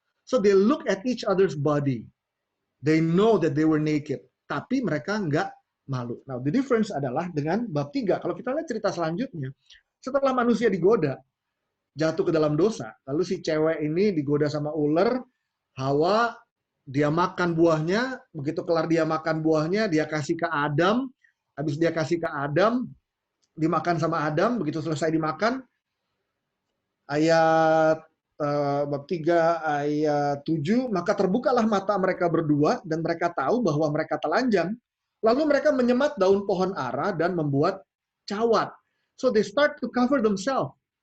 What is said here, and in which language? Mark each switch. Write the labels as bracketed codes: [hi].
[en] So they look at each other's body. They know that they were naked. [id] Tapi mereka nggak malu. [en] Now, the difference [id] adalah dengan bab 3. Kalau kita lihat cerita selanjutnya, setelah manusia digoda, jatuh ke dalam dosa, lalu si cewek ini digoda sama ular, Hawa, dia makan buahnya, begitu kelar dia makan buahnya, dia kasih ke Adam, habis dia kasih ke Adam, dimakan sama Adam, begitu selesai dimakan, ayat bab 3 ayat 7, maka terbukalah mata mereka berdua dan mereka tahu bahwa mereka telanjang. Lalu mereka menyemat daun pohon ara dan membuat cawat. [en] So they start to cover themselves.